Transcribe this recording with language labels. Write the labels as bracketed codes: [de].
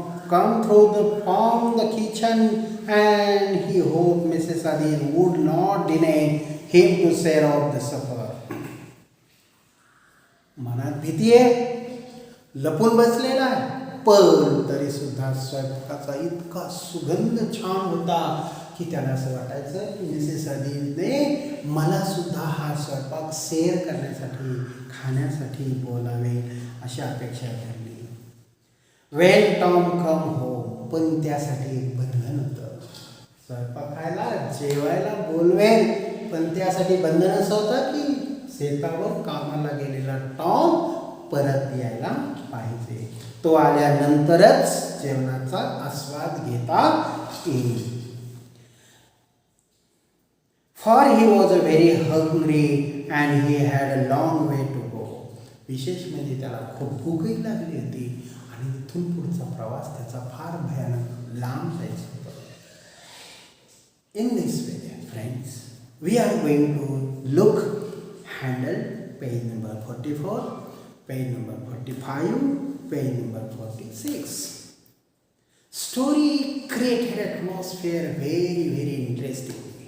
[en] come from the kitchen, and he hoped Mrs. Adis would not deny him to share of the supper. [mr] मनात भीती आहे, लपून बसलेला आहे, पण तरी सुद्धा स्वयंपाकाचा इतका सुगंध छान होता की त्याला असं वाटायचं की मिसेस अदीसने मला सुद्धा हा स्वयंपाक शेअर करण्यासाठी, खाण्यासाठी बोलावे अशी अपेक्षा धरली. [en] when Tom come home, [mr] पण त्यासाठी एक बंधन होतं. स्वयंपाक खायला, जेवायला बोलवेल, पण त्यासाठी बंधन असं होतं की शेतावर कामाला गेलेला टॉम परत यायला पाहिजे. तो आल्यानंतरच जेवणाचा आस्वाद घेता येईल. [en] For he was very hungry and he had a long way to go. [mr] विशेष म्हणजे त्याला खूप भूकही लागली होती आणि इथून पुढचा प्रवास त्याचा फार भयानक लांब जायचा होता. [en] In this way, friends, we are going to look handle page number 44, page number 45, page number 46. Story created atmosphere very interesting.